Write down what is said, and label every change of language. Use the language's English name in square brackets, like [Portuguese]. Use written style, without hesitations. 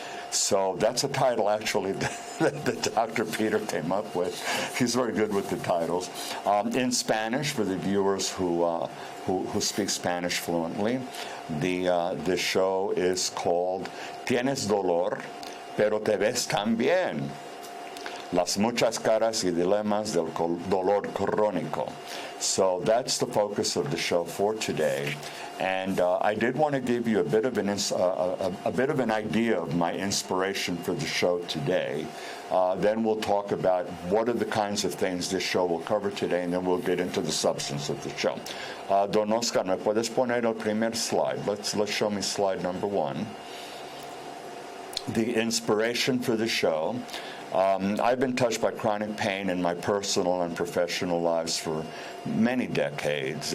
[English] So that's a title, actually, that Dr. Peter came up with. He's very good with the titles. In Spanish, for the viewers who speak Spanish fluently, the show is called Tienes Dolor, Pero Te Ves Tan Bien. [Spanish] Las muchas caras y dilemas del dolor crónico. [English] So that's the focus of the show for today. And I did want to give you a bit of an idea of my inspiration for the show today. Then we'll talk about what are the kinds of things this show will cover today, and then we'll get into the substance of the show. [Spanish] Don Oscar, ¿me puedes poner el primer slide? [English] Let's show me slide number 1. The inspiration for the show. I've been touched by chronic pain in my personal and professional lives for many decades.